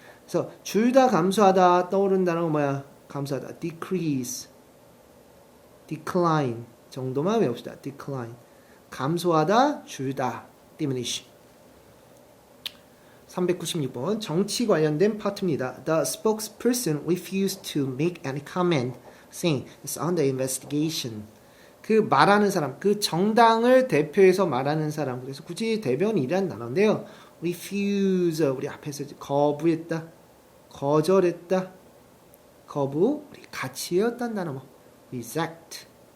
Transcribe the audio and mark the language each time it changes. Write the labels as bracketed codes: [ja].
[ko] 그래서 줄다, 감소하다 떠오르는 단어가 뭐야? 감소하다, decrease, decline 정도만 외웁시다. decline, 감소하다, 줄다, diminish. 396번 정치 관련된 파트입니다. [en] The spokesperson refused to make any comment, saying it's under investigation. [ko] 그 말하는 사람, 그 정당을 대표해서 말하는 사람, 그래서 굳이 대변인이란 단어인데요. refuse, 우리 앞에서 거부했다, 거절했다, 거부, 우리 같이 했던 단어 뭐 reject.